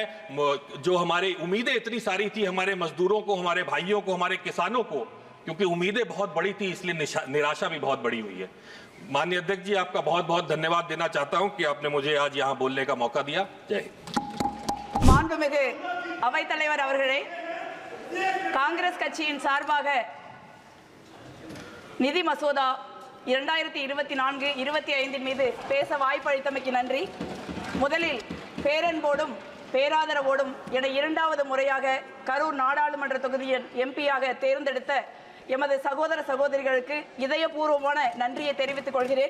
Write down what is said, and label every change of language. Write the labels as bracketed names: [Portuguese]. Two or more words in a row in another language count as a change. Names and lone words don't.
[Hindi] जो हमारी उम्मीदें इतनी सारी थी हमारे मजदूरों को, हमारे भाइयों को, हमारे किसानों को, क्योंकि उम्मीदें बहुत बड़ी थी इसलिए निराशा भी बहुत बड़ी हुई है। माननीय अध्यक्ष जी, आपका बहुत बहुत धन्यवाद देना चाहता हूं कि आपने मुझे आज यहां बोलने का मौका दिया। जय हिंद। [Tamil] மாண்புமிகு அவைத்தலைவர் அவர்களே, காங்கிரஸ் கட்சியின் சார்பாக நிதி மசோதா 2024-25 மீது பேச வாய்ப்பளித்தமைக்கு நன்றி. முதலில் பேரன்போடும் பேராதரவோடும் என இரண்டாவது முறையாக கரூர் நாடாளுமன்ற தொகுதியின் எம்பியாக தேர்ந்தெடுத்த எமது சகோதர சகோதரிகளுக்கு இதயபூர்வமான நன்றியை தெரிவித்துக் கொள்கிறேன்.